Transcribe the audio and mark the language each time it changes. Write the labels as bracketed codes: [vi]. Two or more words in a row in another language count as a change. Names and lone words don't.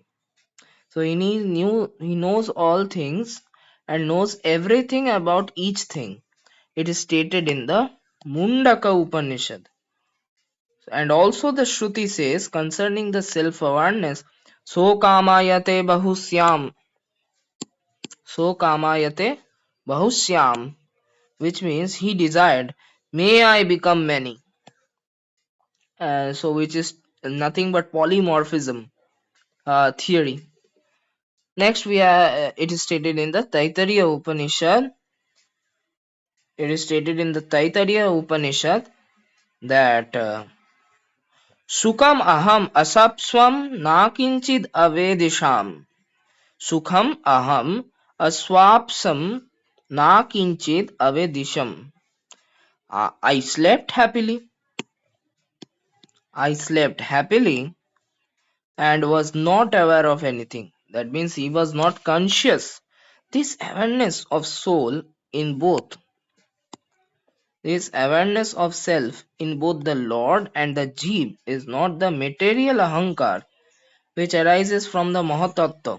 [en] So he knows all things and knows everything about each thing. It is stated in the Mundaka Upanishad. And also the Shruti says concerning the self-awareness, [sa] So kamayate bahusyam. So kamayate bahusyam, [en] which means he desired, may I become many. So which is nothing but polymorphism theory. Next we are, it is stated in the Taittiriya Upanishad. It is stated in the Taittiriya Upanishad that [sa] Sukham aham asapswam nakinchid avedisham. Sukham aham aswapsam nakinchid avedisham. [en] I slept happily. I slept happily and was not aware of anything. That means he was not conscious. This awareness of soul in both, this awareness of self in both the Lord and the Jeev is not the material ahankar which arises from the Mahatattva.